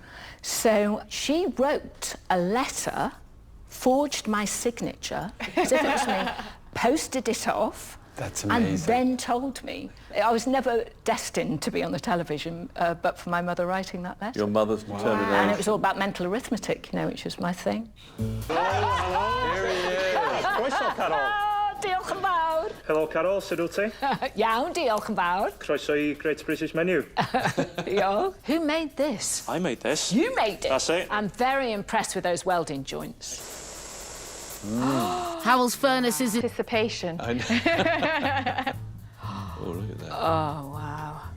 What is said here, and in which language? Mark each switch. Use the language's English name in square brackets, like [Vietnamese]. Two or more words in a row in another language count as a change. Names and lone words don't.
[English] So she wrote a letter, forged my signature, as if it was me, posted it off. That's amazing. And then told me. I was never destined to be on the television, but for my mother writing that letter. Your mother's determination. And it was all about mental arithmetic, you know, which was my thing. Hello. Here he is. [Welsh] Croeso, Carol. Diolch yn fawr. Helo, Carol, sut wyt ti? Iawn, diolch yn fawr. Croeso I Great British Menu. [English] Diolch. Who made this? I made this. You made it? That's it. I'm very impressed with those welding joints. Howell's furnace is in Anticipation. I know. Oh, look at that. Oh, wow.